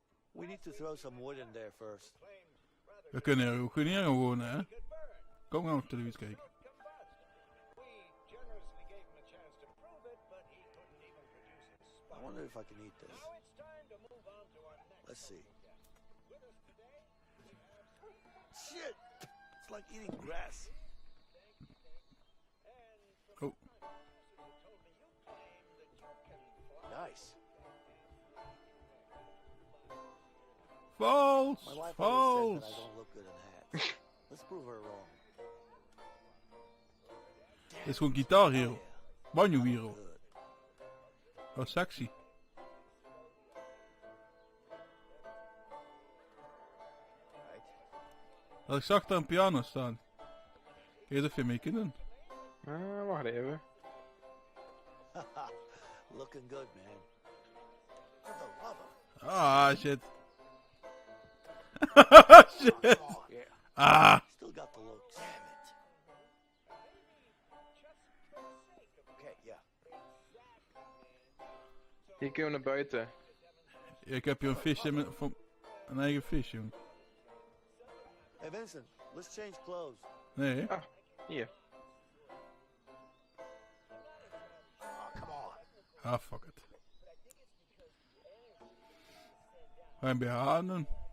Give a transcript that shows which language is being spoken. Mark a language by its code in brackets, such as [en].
[en] We need to throw some wood in there first. [nl] We kunnen er ook hier gaan wonen, hè? Kom, gaan we op televisie kijken. [en] I wonder if I can eat this. Let's see. Shit! It's like eating grass. Oh, Nice. [nl] vals! [en] My wife always said that I don't look good in hats. Let's prove her wrong. [nl] Dit is gewoon Guitar Hero. [en] Banjo Hero. Good. Oh, sexy. Right? [nl] Ik zag daar een piano staan. Kijk eens of je mee kunt doen. Wacht even. [en] Looking good, man. For the love of... Ah, shit. Shit. Oh, yeah. Ah. Still got the looks. Damn it. Okay, yeah. [nl] Hier kunnen we naar buiten. Ik heb hier een visje met van een eigen vis, jong. [en] Hey, Vincent, let's change clothes. [nl] Nee, hè? Hier. [en] Oh, come on. Ah, fuck it. [nl] Ga je een BH aan doen?